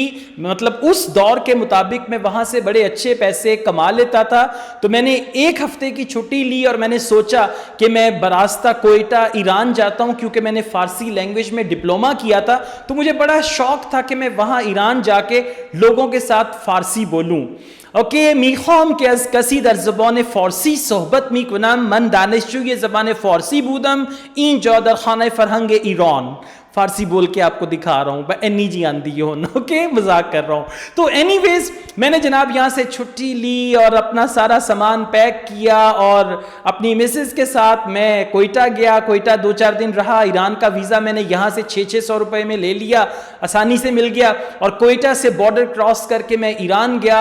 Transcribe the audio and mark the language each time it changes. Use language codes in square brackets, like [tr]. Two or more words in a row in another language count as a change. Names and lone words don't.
[ur] مطلب اس دور کے مطابق میں وہاں سے بڑے اچھے پیسے کما لیتا تھا، تو میں نے ایک ہفتے کی چھٹی لی اور میں نے سوچا کہ میں براستہ کوئٹہ ایران جاتا ہوں، کیونکہ میں نے فارسی لینگویج میں ڈپلومہ کیا تھا، تو مجھے بڑا شوق تھا کہ میں وہاں ایران جا کے لوگوں کے ساتھ فارسی بولوں. اوکے، [fa] میخوام که از کسی در زبان فارسی صحبت میکنم. من دانشجوی زبان فارسی بودم اینجا در خانه فرهنگ ایران. [ur] فارسی بول کے آپ کو دکھا رہا ہوں، اینی جی آندی ہو. اوکے، مذاق کر رہا ہوں. تو [en] anyways [ur] میں نے جناب یہاں سے چھٹی لی اور اپنا سارا سامان پیک کیا اور اپنی مسز کے ساتھ میں کوئٹہ گیا. کوئٹہ 2-4 دن رہا. ایران کا ویزا میں نے یہاں سے 600 روپے میں لے لیا، آسانی سے مل گیا، اور کوئٹہ سے بارڈر کراس کر کے میں ایران گیا.